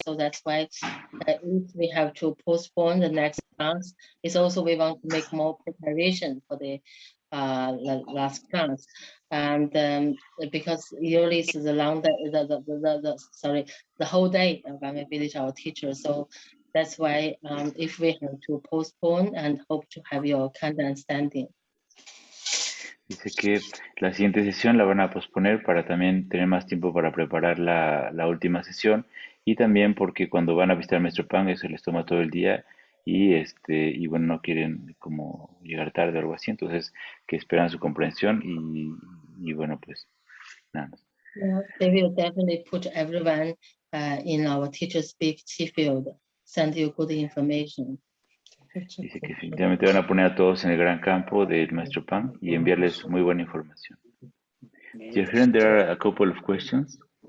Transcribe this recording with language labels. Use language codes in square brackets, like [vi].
[en] So that's why if we have to postpone the next class, it's also we want to make more preparation for the last class. And because usually it's the long day, the whole day when we visit our teacher. So that's why if we have to postpone and hope to have your kind understanding. [es] Dice que la siguiente sesión la van a posponer para también tener más tiempo para preparar la última sesión y también porque cuando van a visitar a Maestro Pang eso les toma todo el día y bueno, no quieren como llegar tarde o algo así, entonces que esperan su comprensión y bueno, pues nada más. [en] Yeah, they will definitely put everyone in our teacher speak field, send you good information. [es] Dice que definitivamente van a poner a todos en el gran campo del Maestro Pang y enviarles muy buena información. [en] Dear Helen, there are a couple of questions.